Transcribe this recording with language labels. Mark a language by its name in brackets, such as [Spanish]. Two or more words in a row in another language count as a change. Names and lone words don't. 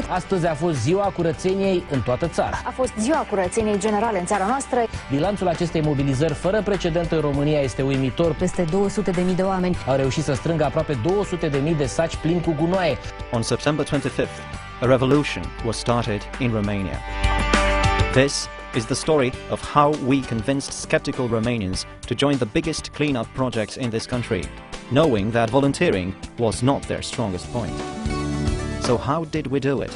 [Romanian] Astăzi a fost ziua curățeniei în toată țara. A fost ziua curățeniei generale în țara noastră. Bilanțul acestei mobilizări fără precedent în România este uimitor. Peste 200.000 de oameni au reușit să strângă aproape 200.000 de saci plini cu gunoaie. [English] On September 25th, a revolution was started in Romania. This is the story of how we convinced skeptical Romanians to join the biggest cleanup project in this country, knowing that volunteering was not their strongest point. So how did we do it?